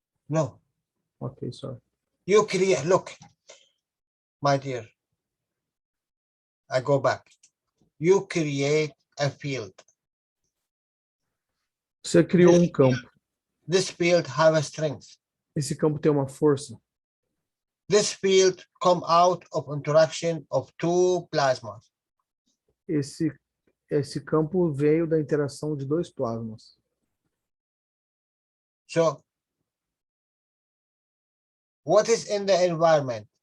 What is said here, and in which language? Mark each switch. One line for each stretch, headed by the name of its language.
English: No. Ok, sorry. You create, look, my dear, I go back. You create a field.
Portuguese: Você criou um campo.
English: This field have a strength.
Portuguese: Esse campo tem uma força.
English: This field come out of interaction of two plasmas.
Portuguese: Esse campo veio da interação de dois plasmas.
English: So, what is in the environment?